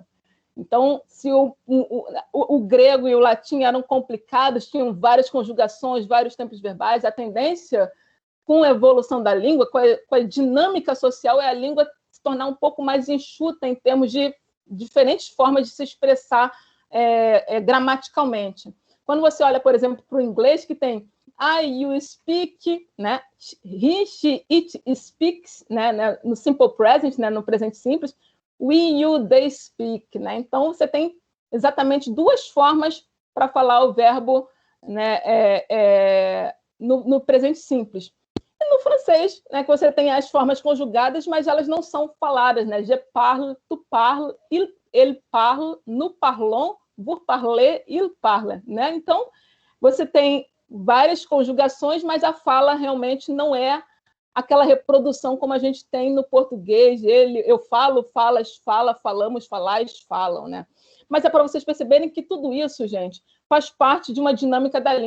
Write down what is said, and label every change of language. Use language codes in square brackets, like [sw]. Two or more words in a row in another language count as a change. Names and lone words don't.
[pt] Então, se o grego e o latim eram complicados, tinham várias conjugações, vários tempos verbais, a tendência, com a evolução da língua, com a dinâmica social, é a língua se tornar um pouco mais enxuta em termos de diferentes formas de se expressar gramaticalmente. Quando você olha, por exemplo, para o inglês, que tem [en] I, you speak, [pt] né? [en] He, she, it speaks, [pt] né? No [en] simple present, [pt] né? No presente simples, [en] we, you, they speak. [pt] Né? Então, você tem exatamente 2 formas para falar o verbo, né? No presente simples. E no francês, né? Que você tem as formas conjugadas, mas elas não são faladas. Né? [fr] Je parle, tu parles, ele parle, nous parlons, vous parlez, il parle. [pt] Né? Então, você tem várias conjugações, mas a fala realmente não é aquela reprodução como a gente tem no português. Eu falo, falas, fala, falamos, falais, falam, né? Mas é para vocês perceberem que tudo isso, gente, faz parte de uma dinâmica da língua.